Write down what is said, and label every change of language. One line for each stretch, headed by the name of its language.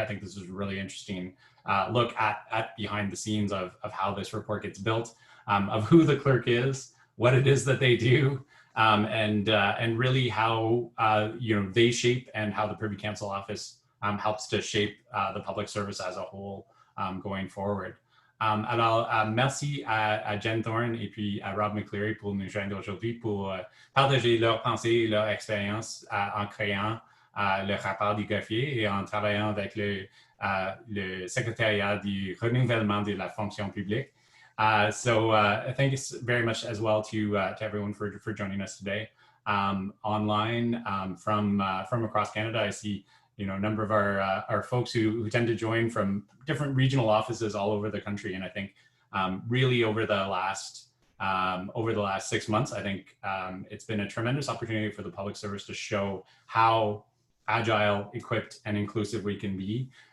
English: I think this was a really interesting look at behind the scenes of how this report gets built, of who the clerk is, what it is that they do, and really how they shape, and how the Privy Council office helps to shape the public service as a whole going forward.
French: Alors, merci à Jen Thorne et puis à Rob McCleary pour nous joindre aujourd'hui pour partager leurs pensées et leur expérience en créant le rapport du greffier et en travaillant avec le secrétariat du renouvellement de la fonction publique.
English: So thanks very much as well to everyone for joining us today online from across Canada. I see a number of our folks who tend to join from different regional offices all over the country, and I think really over the last 6 months, I think it's been a tremendous opportunity for the public service to show how agile, equipped, and inclusive we can be